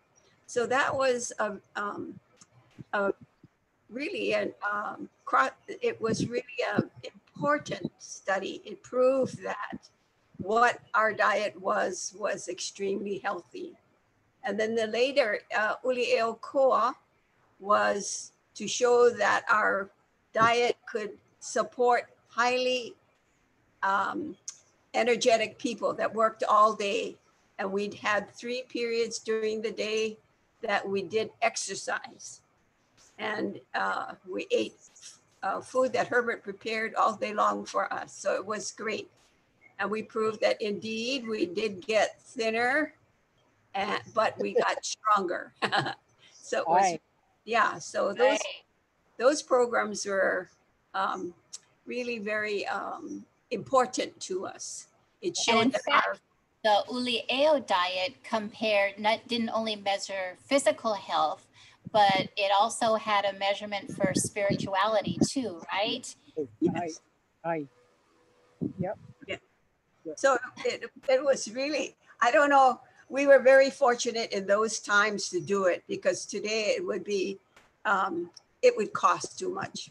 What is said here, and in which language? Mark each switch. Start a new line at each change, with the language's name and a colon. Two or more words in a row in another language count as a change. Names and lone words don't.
English: So that was really it was really an important study. It proved that what our diet was extremely healthy. And then the later ʻŌliʻuokalani was to show that our diet could support highly energetic people that worked all day. And we'd had 3 periods during the day that we did exercise. And we ate food that Herbert prepared all day long for us. So it was great. And we proved that indeed we did get thinner, but we got stronger. So it was, yeah, so those programs were really very important to us. It showed that the ʻŌliʻuokalani diet didn't only measure physical health, but it also had a measurement for spirituality too, right? Yes. Yep. Yeah. So it was really, I don't know, we were very fortunate in those times to do it, because today it would be, it would cost too much.